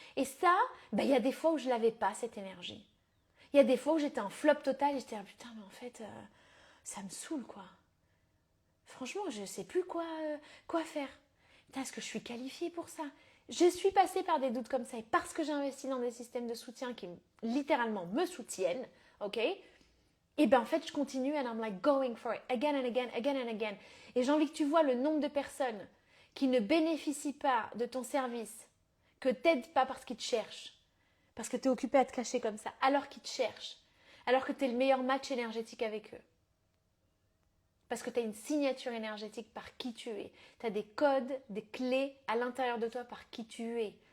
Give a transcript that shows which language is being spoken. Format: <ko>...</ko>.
<fr>Et ça, ben, il y a des fois où je l'avais pas, cette énergie. Il y a des fois où j'étais en flop total et j'étais là, putain, mais en fait, ça me saoule, quoi. Franchement, je ne sais plus quoi faire. Putain, est-ce que je suis qualifiée pour ça? Je suis passée par des doutes comme ça et parce que j'ai investi dans des systèmes de soutien qui littéralement me soutiennent, ok? Et ben en fait, je continue</fr> <en>and I'm like going for it again and again, again and again.</en> <fr>Et j'ai envie que tu vois le nombre de personnes qui ne bénéficient pas de ton service, que t'aident pas parce qu'ils te cherchent, parce que tu es occupé à te cacher comme ça, alors qu'ils te cherchent, alors que tu es le meilleur match énergétique avec eux. Parce que tu as une signature énergétique par qui tu es. Tu as des codes, des clés à l'intérieur de toi par qui tu es.</fr>